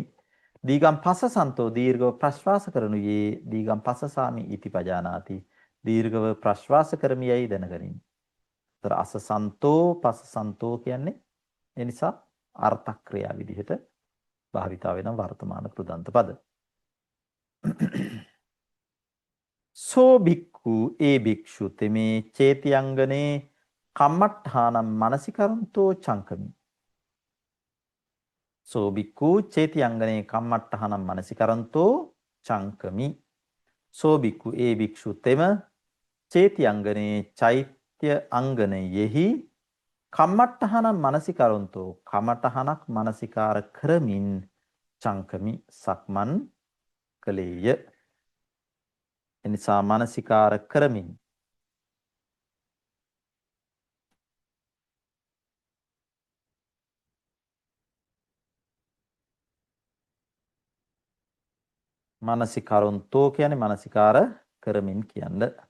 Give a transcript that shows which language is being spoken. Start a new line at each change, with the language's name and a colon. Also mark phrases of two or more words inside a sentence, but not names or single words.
Pali: දීඝං පස්සසන්තෝ
Sinhala: දීර්ඝව ප්‍රශ්වාස කරනුයේ
Pali: දීඝං පස්සසාමි ඉති පජානාති
Sinhala: දීර්ඝව ප්‍රශ්වාස කරමියයි දැනගනිමි. ඒතර
Pali: අස්සසන්තෝ පස්සසන්තෝ
Sinhala: කියන්නේ ඒ නිසා අර්ථක්‍රියා විදිහට භාවිතා වෙන වර්තමාන කෘදන්ත පද.
Pali: සෝ භික්ඛු
Sinhala: ඒ භික්ෂු තෙමේ
Pali: චේතියංගනේ කම්මට්ඨානම් මනසිකරන්තෝ චංකමි. සෝ භික්ඛු චේතියංගනේ කම්මට්ඨානම් මනසිකරන්තෝ චංකමි. සෝ භික්ඛු
Sinhala: ඒ භික්ෂු තෙම චේතියංගනේ චෛත්‍ය අංගනයෙහි
Pali: කම්මට්ඨානම් මනසිකරන්තෝ
Sinhala: කමටහනක් මනසිකාර කරමින් චංකමි සක්මන් කලේය. එනිසා මනසිකාර කරමින් මනසිකරන්තෝ කියන්නේ මනසිකාර කරමින් කියන්න.